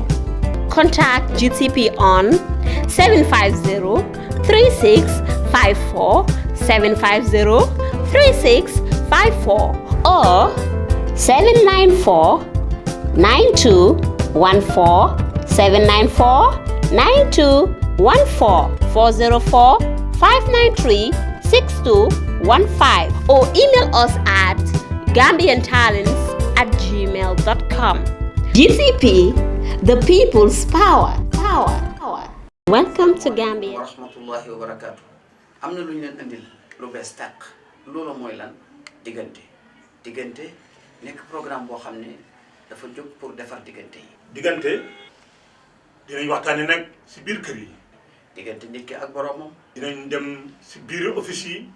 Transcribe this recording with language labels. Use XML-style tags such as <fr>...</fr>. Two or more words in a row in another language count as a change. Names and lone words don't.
<en>Contact GTP on 750-3654, 750-3654 or 794-9214, 794-9214, 404-593-6215 or email us at gambiantalents@gmail.com. GTP, the people's power. Welcome to Gambia.</en> <ar>ورحمة الله وبركاته.</ar> <wo>Amna luñu leen andil lu bees tàq loolu mooy lan diggante nekk programme boo xam ne dafa jóg pour defar diggante yi. diggante dinañ waxtaane nag si biir kër yi. diggante nit ki ak boromam. dinañ dem si biir office yi.</wo>